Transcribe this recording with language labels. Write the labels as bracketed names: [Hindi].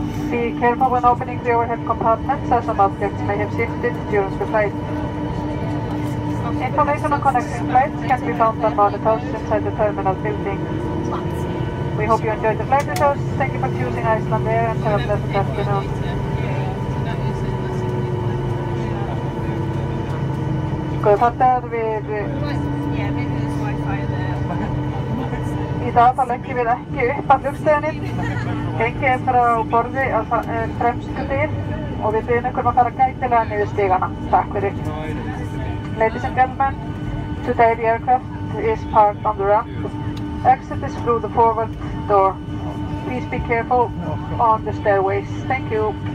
[English] Be careful when opening the overhead compartments, as some objects may have shifted during the flight. Information on connecting flights can be found on monitors inside the terminal building. We hope you enjoyed the flight with us. Thank you for choosing Icelandair and have a pleasant afternoon. [Icelandic] Góðir farþegar, í dag þá leggjum við ekki upp að flugstöðinni. Gengið er frá borði á fremstu dyr og við byrjum ykkur að fara gætilega niður stigana. Takk fyrir. [English] Ladies and gentlemen, today the aircraft is parked on the ramp. Exit is through the forward door. Please be careful on the stairways. Thank you.